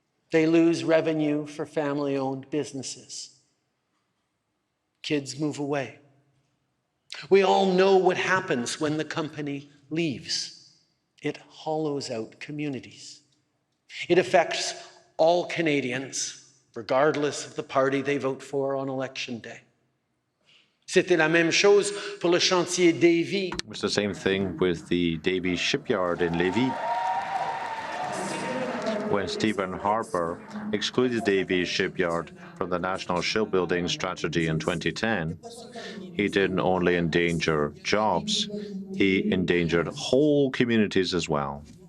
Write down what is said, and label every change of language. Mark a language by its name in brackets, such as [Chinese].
[English] They lose revenue for family-owned businesses. Kids move away. We all know what happens when the company leaves. It hollows out communities. It affects all Canadians, regardless of the party they vote for on election day. [French] C'était la même chose pour le chantier Davy. [English] It's the same thing with the Davy shipyard in Lévis. When Stephen Harper excluded Davy shipyard from the National Shipbuilding Strategy in 2010, he didn't only endanger jobs, he endangered whole communities as well.